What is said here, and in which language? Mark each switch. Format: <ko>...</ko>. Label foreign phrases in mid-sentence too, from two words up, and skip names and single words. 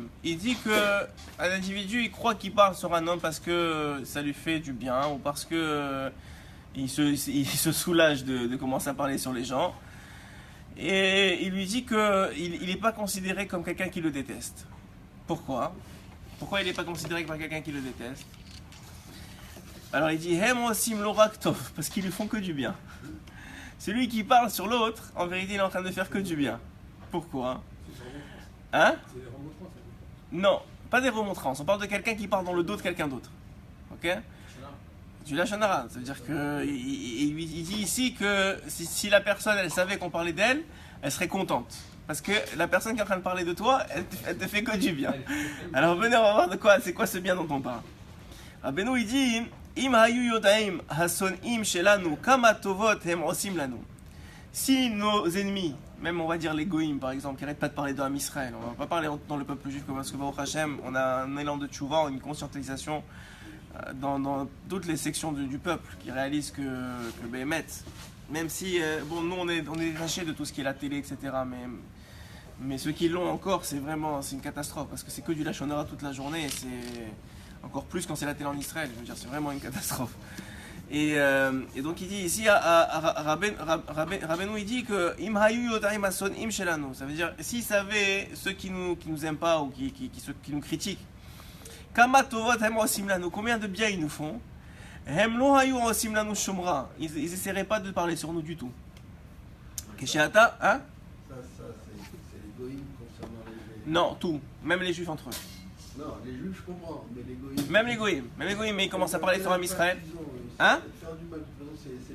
<fr>Il dit que un individu il croit qu'il parle sur un homme parce que ça lui fait du bien ou parce que il se soulage de commencer à parler sur les gens. Et il lui dit que il n'est pas considéré comme quelqu'un qui le déteste. Pourquoi il n'est pas considéré comme quelqu'un qui le déteste? Alors il dit</fr> <he>הם עושים לו רק טוב,</he> <fr>parce qu'ils lui font que du bien. Celui qui parle sur l'autre, en vérité, il est en train de faire que du bien. Pourquoi? Hein? C'est des remontrances. Non, pas des remontrances. On parle de quelqu'un qui parle dans le dos de quelqu'un d'autre. Ok? Du</fr> <he>לשון הרע.</he> <fr>Ça veut dire qu'il dit ici que si la personne, elle savait qu'on parlait d'elle, elle serait contente. Parce que la personne qui est en train de parler de toi, elle te fait que du bien. Alors venez, on va voir de quoi, c'est quoi ce bien dont on parle.</fr> <he>Rabbeinu,</he> <fr>il dit</fr> <he>אם היו יודעים השונאים שלנו כמה טובות הם עושים לנו.</he> <fr>Si nos ennemis, même on va dire les goïms par exemple, qui n'arrêtent pas de parler d'Am Israël, on ne va pas parler dans le peuple juif parce que</fr> <he>ברוך השם,</he> <fr>on a un élan de tchouva, une conscientisation dans toutes les sections du peuple qui réalisent que Béhémet, même si nous on est détachés de tout ce qui est la télé, etc. Mais ceux qui l'ont encore, c'est une catastrophe parce que c'est que du</fr> <he>לשון הרע</he> <fr>toute la journée et c'est encore plus quand c'est la télé en Israël, je veux dire, c'est vraiment une catastrophe. Et donc il dit ici, Rabbeinu il dit que</fr> <he>אם היו יודעים השונאים שלנו,</he> <fr>ça veut dire, s'ils savaient ceux qui nous aiment pas ou qui nous critiquent,</fr> <he>כמה טובות הם עושים לנו,</he> <fr>combien de bien ils nous font,</fr> <he>הם לא היו עושים לנו שום רע,</he> <fr>ils essaieraient pas de parler sur nous du tout. Kesheata, hein? Ça c'est les goïms concernant les... Non, tout, même les juifs entre eux. Non, les juifs je comprends, mais les goïms... Même les goïms, mais ils commencent à parler sur Am Israël. Hein? Faire du mal, de toute façon,</fr>